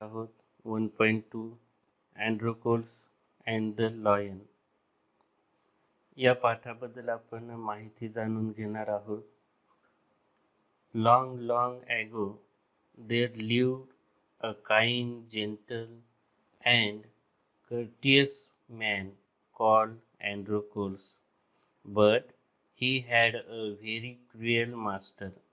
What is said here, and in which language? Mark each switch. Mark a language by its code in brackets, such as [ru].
[en] आहोत 1.2 Androcles and the Lion. [mr] या पाठाबद्दल आपण माहिती जाणून घेणार आहोत. [en] Long, long ago, there lived a kind, gentle, and courteous man called Androcles, but he had a very cruel master.